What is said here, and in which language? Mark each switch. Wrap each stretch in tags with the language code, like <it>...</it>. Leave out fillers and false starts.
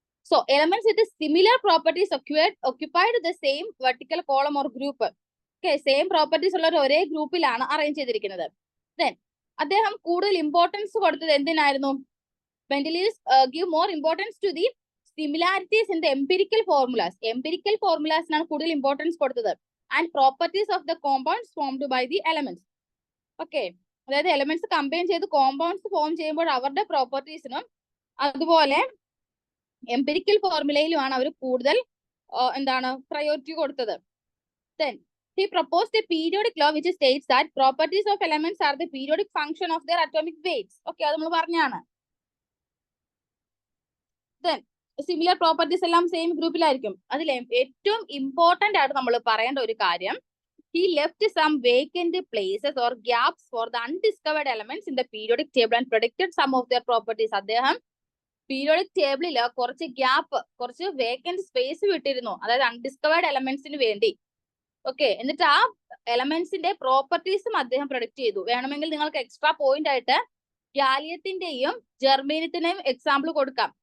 <en>So elements with similar properties occupied the same vertical column or group.</en> <ml>Okay, same properties ഉള്ള ഒരേ ഗ്രൂപ്പിലാണ് arrange ചെയ്തിരിക്കുന്നത്. Then അദ്ദേഹം കൂടുതൽ importance കൊടുത്തത് എന്തിനായിരുന്നു?</ml> <en>Mendeleev give more importance to the similarities in the empirical formulas.</en> <ml>Empirical formulasനാണ് കൂടുതൽ importance കൊടുത്തത്.</ml> <en>And properties of the compounds formed by the elements.</en> <ml>Okay, അതായത് എലമെന്റ്സ് കമ്പൈൻ ചെയ്ത് കോമ്പൗണ്ട്സ് ഫോം ചെയ്യുമ്പോൾ അവരുടെ പ്രോപ്പർട്ടീസിനും അതുപോലെ എംപിരിക്കൽ ഫോർമുലയിലുമാണ് അവർ കൂടുതൽ എന്താണ് പ്രയോറിറ്റി കൊടുത്തത്.</ml> <en>Then he proposed a periodic law which states that properties of elements are the periodic function of their atomic weights.</en> <ml>Okay, അത് നമ്മൾ പറഞ്ഞാണ്. Then സിമിലർ പ്രോപ്പർട്ടീസ് എല്ലാം സെയിം ഗ്രൂപ്പിലായിരിക്കും. അതിൽ ഏറ്റവും ഇമ്പോർട്ടന്റ് ആയിട്ട് നമ്മൾ പറയേണ്ട ഒരു കാര്യം,</ml> <en>he left some vacant places or gaps for the undiscovered elements in the periodic table and predicted some of their properties.</en> <ml>അദ്ദേഹം പീരിയോഡിക് ടേബിളിൽ കുറച്ച് ഗ്യാപ്പ്, കുറച്ച് വേക്കന്റ് സ്പേസ് വിട്ടിരുന്നു, അതായത് അൺഡിസ്കവേർഡ് എലമെന്റ്സിന് വേണ്ടി. ഓക്കെ, എന്നിട്ട് ആ എലമെന്റ്സിന്റെ പ്രോപ്പർട്ടീസും അദ്ദേഹം പ്രൊഡിക്ട് ചെയ്തു. വേണമെങ്കിൽ നിങ്ങൾക്ക് എക്സ്ട്രാ പോയിന്റ് ആയിട്ട് ഗാലിയത്തിന്റെയും ജെർമേനിയത്തിന്റെയും എക്സാമ്പിൾ കൊടുക്കാം.</ml>